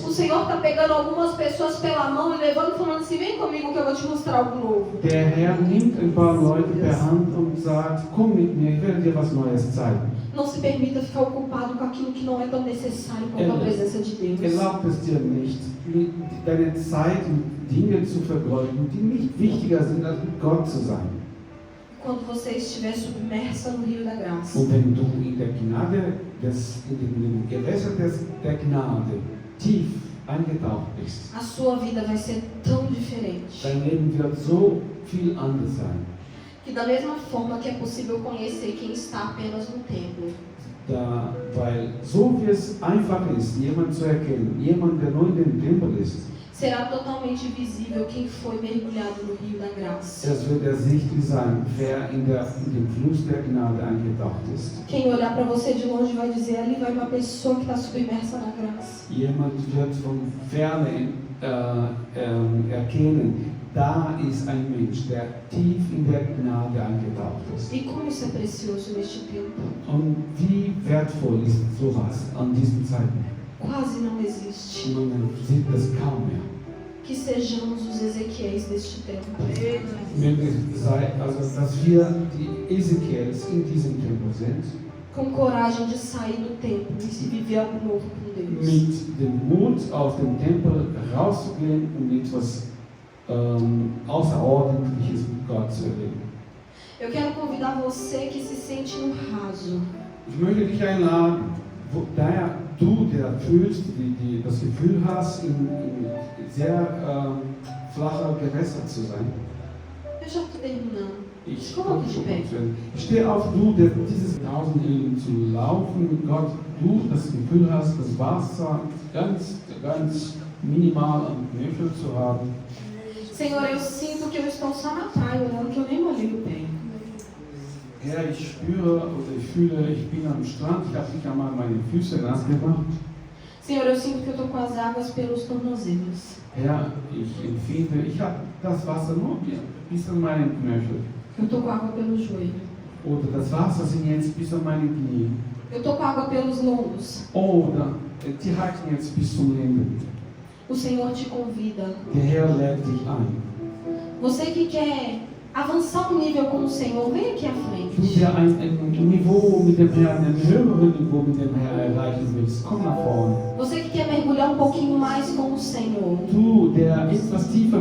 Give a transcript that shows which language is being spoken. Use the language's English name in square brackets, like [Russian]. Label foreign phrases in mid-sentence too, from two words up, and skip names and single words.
[Portuguese] O Senhor está pegando algumas pessoas pela mão e levando e falando assim, vem comigo que eu vou te mostrar algo novo. [German] Der Herr nimmt ein paar Leute per Hand und sagt, komm mit mir, ich werde dir was Neues zeigen. [Portuguese] Não se permita ficar ocupado com aquilo que não é tão necessário quanto a presença de Deus. [German] Erlaubt es dir nicht, deine Zeit in Dinge zu vergeuden, die nicht wichtiger sind, als mit Gott zu sein. [Portuguese] Quando você estiver submersa no rio da graça. [German] Und wenn du in der Gnade, in dem Gewässer der Gnade tief eingetaucht bist, [Portuguese] A sua vida vai ser tão diferente. [German] dein Leben wird so viel anders sein. [Portuguese] Que da mesma forma que é possível conhecer quem está apenas no templo, [German] Weil so wie es einfach ist, jemanden zu erkennen, jemand, der nur in dem Tempel ist, [Portuguese] será totalmente visível quem foi mergulhado no rio da graça. [German] es wird ersichtlich sein, wer in dem Fluss der Gnade eingetaucht ist. [Portuguese] Quem olhar para você de longe vai dizer, ali vai uma pessoa que está submersa na graça. [German] Jemand wird von Ferne erkennen, da ist ein Mensch, der tief in der Gnade eingetaucht ist. [Portuguese] E como isso é precioso neste tempo. [German] Und wie wertvoll ist sowas an diesen Zeiten? [Portuguese] Quase não existe. [German] Man sieht das kaum mehr. [Portuguese] Que sejamos os Ezequiéis deste tempo. [German] Also, dass wir die Ezekiels in diesem Tempel sind, [Portuguese] Com coragem de sair do templo e se viver algo novo com Deus. [German] mit dem Mut aus dem Tempel rauszugehen und etwas Außerordentliches mit Gott zu erleben. [Portuguese] Eu quero convidar você que se sente no raso. [German] Ich möchte dich einladen, da du, der fühlst, das Gefühl hast, in sehr flacher Gewässer zu sein. [Portuguese] Eu já estou terminando. [German] Ich [Portuguese] Coloque de pé. [German] stehe auf, du, der dieses Tausendleben zu laufen mit Gott, du das Gefühl hast, das Wasser ganz minimal am Knöchel zu haben. [Portuguese] Senhor, eu sinto que eu estou só na praia, olhando que eu nem molhei o pé. [German] Herr, ich spüre oder ich fühle, ich bin am Strand, ich habe nicht einmal meine Füße nass gemacht. [Portuguese] Senhor, eu sinto que eu estou com as águas pelos tornozelos. [German] Herr, ich empfinde, ich habe das Wasser nur bis an meinen Knöchel. [Portuguese] Eu estou com água pelo joelho. [German] Oder das Wasser sind jetzt bis an meine Knie. [Portuguese] Eu estou com água pelos lombos. [German] Oder die reichen jetzt bis zum Lenden. [Portuguese] O Senhor te convida. [German] Der Herr lädt dich ein. [Portuguese] Você que quer avançar um nível com o Senhor, vem aqui à [German] Du, [Portuguese] frente. [German] der ein Niveau mit dem Herrn, ein höheres Niveau mit dem Herrn erreichen willst, komm nach vorne. [Portuguese] Você que quer mergulhar um pouquinho mais com o Senhor. [German] Du, der etwas tiefer